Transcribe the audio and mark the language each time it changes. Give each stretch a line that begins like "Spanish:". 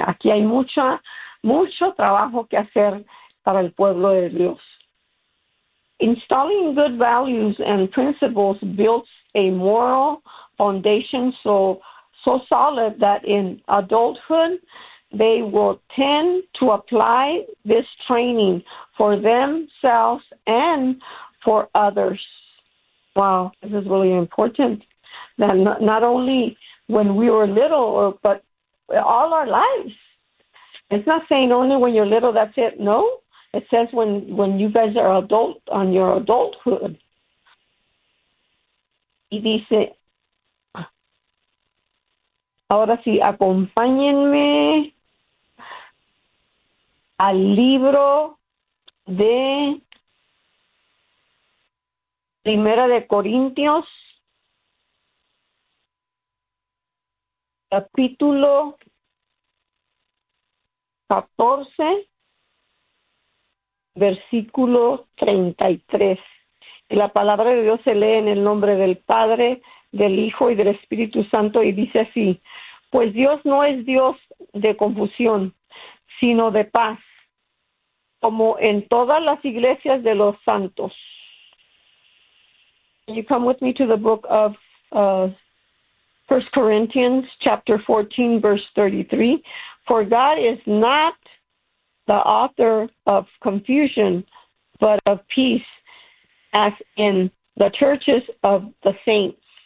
Spanish: Aquí hay mucho trabajo que hacer para el pueblo de Dios.
English: Installing good values and principles builds a moral foundation so solid that in adulthood they will tend to apply this training for themselves and for others. Wow, this is really important. That not only when we were little, but all our lives. It's not saying only when you're little, that's it. No, it says when you guys are adult, on your adulthood.
Spanish: Y dice, ahora sí, acompáñenme al libro de Primera de Corintios, capítulo 14, versículo 33. Y la palabra de Dios se lee en el nombre del Padre, del Hijo y del Espíritu Santo, y dice así: pues Dios no es Dios de confusión, sino de paz, como en todas las iglesias de los santos.
English: You come with me to the book of 1 Corinthians, chapter 14, verse 33. For God is not the author of confusion, but of peace, as in the churches of the saints.